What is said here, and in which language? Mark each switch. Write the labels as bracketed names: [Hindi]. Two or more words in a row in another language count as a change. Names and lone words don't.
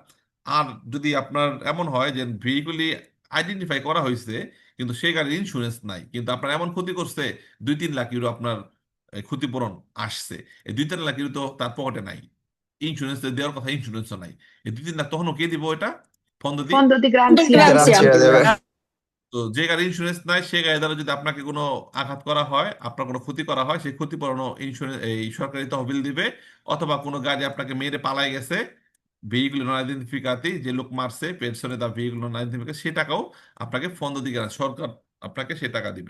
[Bangla] আর যদি আপনার এমন হয় যে ভেহিকুলি আইডেন্টিফাই করা হয়েছে কিন্তু সেই গাড়ির ইন্স্যুরেন্স নাই, কিন্তু আপনার এমন ক্ষতি করছে 2-3 লাখ ইউরো আপনার ক্ষতিপূরণ আসছে, এই 2-3 লাখ ইউরো তো তার পকেটে নাই, ইন্স্যুরেন্স দেওয়ার কথা ইন্স্যুরেন্সও নাই, এই 2-3 লাখ তখনও কে দিব? এটা [Italian] fondo di. Fondo di garanzia. গ্রান্সিয়া [Bangla] গ্রান্সিয়া দেবে। তো যে গাড়ির ইন্স্যুরেন্স নাই সে গাড়ি দ্বারা যদি আপনাকে কোনো আঘাত করা হয়, আপনার কোনো ক্ষতি করা হয়, সেই ক্ষতিপূরণ ইন্স্যুরেন্স এই সরকারি তহবিল দিবে। অথবা কোনো গাড়ি আপনাকে মেরে পালাই গেছে, [Italian] veicolo non identificati, [Bangla] যে লোক মারছে পেছনে তার [Italian] veicolo non identificati, [Bangla] সে টাকাও আপনাকে ফন্দ দিকে সরকার আপনাকে সে টাকা দিবে।